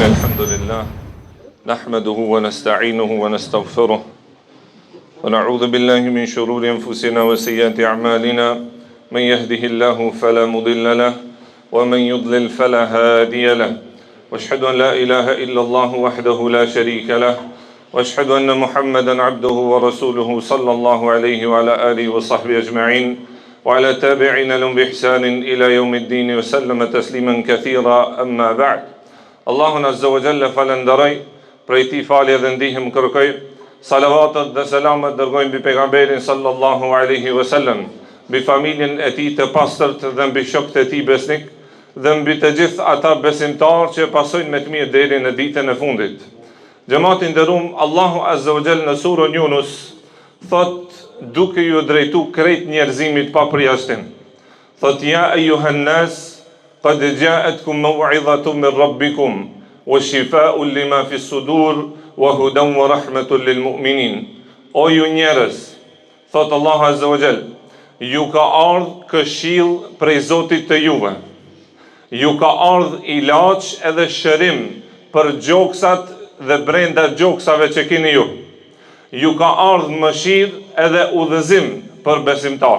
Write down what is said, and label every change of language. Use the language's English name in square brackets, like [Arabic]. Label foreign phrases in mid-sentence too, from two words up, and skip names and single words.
[Arabic] الحمد لله نحمده ونستعينه ونستغفره ونعوذ بالله من شرور أنفسنا وسيئات أعمالنا من يهده الله فلا مضل له ومن يضلل فلا هادي له واشهد أن لا إله إلا الله وحده لا شريك له واشهد أن محمدا عبده ورسوله صلى الله عليه وعلى آله وصحبه أجمعين وعلى تابعين لهم بإحسان إلى يوم الدين وسلم تسليما كثيرا أما بعد. [Albanian] Allahun [Arabic] عز وجل [Albanian] falenderoj, prej tij falje dhe ndihmë kërkoj, salavatet dhe selamet dërgojmë mbi pejgamberin [Arabic] صلى الله عليه وسلم, [Albanian] mbi familjen e tij të pastërt dhe mbi shokët e tij besnik dhe mbi të gjithë ata besimtarë që pasojnë me të mirë deri në ditën e fundit. Xhamati nderuam, Allahu [Arabic] عز وجل [Albanian] në surën Yunus thot, duke ju drejtu krejt njerëzimit pa përjashtim, thot [Arabic] يا أيها الناس قد جاءتكم موعظة من ربكم وشفاء لما في الصدور وهدى ورحمة للمؤمنين. [Albanian] O ju njerëz, thot Allahu [Arabic] عز وجل, [Albanian] ju ka ardhur këshill prej Zotit të juve, ju ka ardhur ilaç edhe shërim për gjoksat dhe brenda gjoksave që keni ju ka ardhur mëshirë edhe udhëzim për besimtarët.